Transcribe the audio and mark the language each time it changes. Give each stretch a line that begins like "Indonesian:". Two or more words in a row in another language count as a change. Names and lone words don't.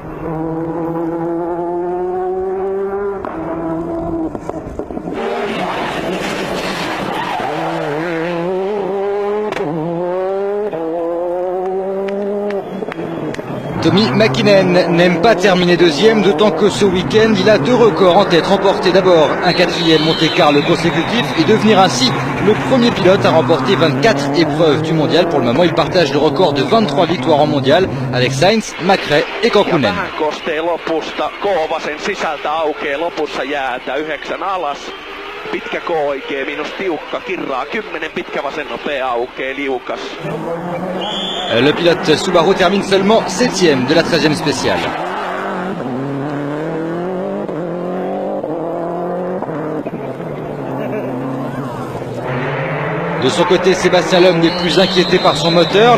French: Tommy Mäkinen n'aime pas terminer deuxième, d'autant que ce week-end, il a deux records en tête. Remporter d'abord un quatrième Monte-Carlo consécutif et devenir ainsi le premier pilote à remporter 24 épreuves du mondial. Pour le moment, il partage le record de 23 victoires en mondial avec Sainz, McRae et Kankkunen.
Finnish: Vähän kostee lopusta, Koovasen sisältä aukeaa lopussa jäätä 9 alas. Pitkä K oikee, miinus tiukka, kirraa 10, pitkä vasen nopea aukeaa, liukas.
French: Le pilote Subaru termine seulement 7e de la 13e spéciale. De son côté, Sébastien Loeb n'est plus inquiété par son moteur.